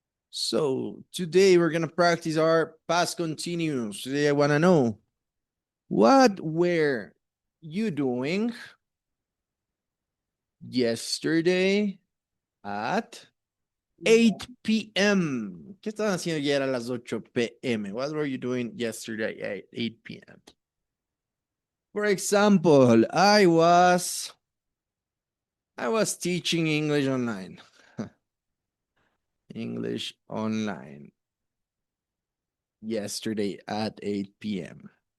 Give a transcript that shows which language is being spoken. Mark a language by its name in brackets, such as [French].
[English] So today we're gonna practice our past continuous. Today I wanna know, what were you doing yesterday at 8 p.m.? [Spanish] ¿Qué estaban haciendo ayer a las 8 p.m.? [English] What were you doing yesterday at 8 p.m.? For example, I was teaching English online. English online yesterday at 8 p.m.